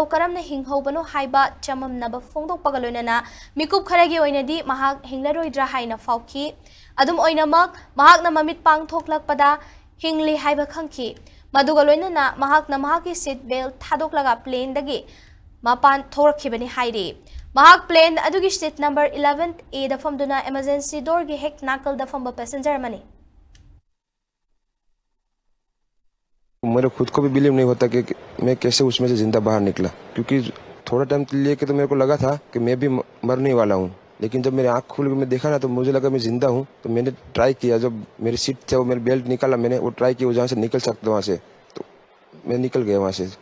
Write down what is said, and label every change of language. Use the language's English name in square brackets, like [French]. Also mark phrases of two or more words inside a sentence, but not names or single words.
[Manipuri] karamna hinghobano haiba chamamnaba phongdokpagaloinana mikup kharagi oinadi mahak hinglaroidra haina fauki adum oinamak mahakna mamit pangthoklakpada hingli haiba khangki maduga loinana mahakna mahaki [English] seat belt [Manipuri] thadоклага plane dagi mapan thorkhibani hairi mahak plane adugi [English] seat number [Manipuri] 11th A da famduna [English] emergency door [Manipuri] gi hek nakal da famba passenger mani. [Hindi] मेरे खुद को भी बिलीव नहीं होता कि मैं कैसे उसमें से जिंदा बाहर निकला, क्योंकि थोड़ा टाइम लेके तो मेरे को लगा था कि मैं भी मरने वाला हूँ, लेकिन जब मेरी आँख खुल के मैं देखा ना तो मुझे लगा मैं जिंदा हूँ। तो मैंने ट्राई किया, जब मेरी सीट थे वो मेरी बेल्ट निकाला, मैंने वो ट्राई किया जहाँ से निकल सकता वहाँ से, तो मैं निकल गया वहाँ से।